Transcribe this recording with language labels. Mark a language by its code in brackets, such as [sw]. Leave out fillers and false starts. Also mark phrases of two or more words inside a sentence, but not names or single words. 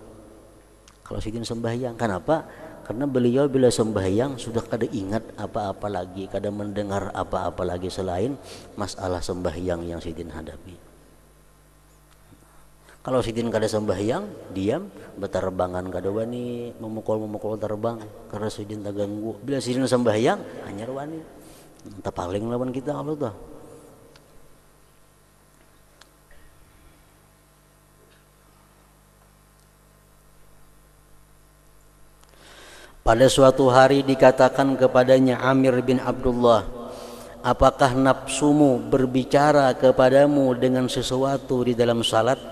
[bjn] Kalau Sidin sembahyang, kenapa? Karena beliau bila sembahyang sudah kada ingat apa-apa lagi, kada mendengar apa-apa lagi selain masalah sembahyang yang Sidin hadapi. Kalau Sidin kada sembahyang, diam, beterbangan kada wani, memukul terbang karena Sidin tak ganggu. Bila Sidin sembahyang, anyar wani. [id] Entah paling lawan kita kalau tuh. Pada suatu hari dikatakan kepadanya Amir bin Abdullah, apakah nafsumu berbicara kepadamu dengan sesuatu di dalam salat?